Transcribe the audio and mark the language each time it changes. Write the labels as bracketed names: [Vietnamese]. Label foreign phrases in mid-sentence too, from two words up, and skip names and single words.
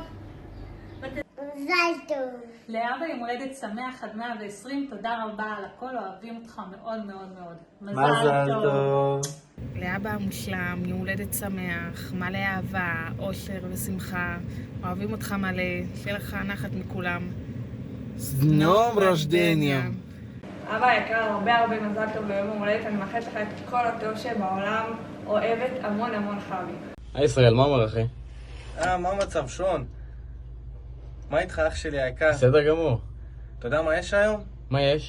[Hebrew] מזל טוב. לאבא יום הולדת שמח עד 120, תודה רבה על הכל, אוהבים אותך מאוד מאוד מאוד. מזל טוב. לאבא המושלם, יום הולדת שמח, מלא אהבה, אושר ושמחה, אוהבים אותך מלא, שיהיה לך נחת מכולם. [Russian] С днем рождения! [Hebrew] אבא היקר, הרבה מזל טוב ביום ההולדת, אני מאחלת לך את כל הטוב שבעולם, אוהבת המון חבי. היי ישראל, מה אומר אחי? מה המצב שון? מה איתך אח שלי היקר? בסדר גמור. אתה יודע מה יש היום? מה יש?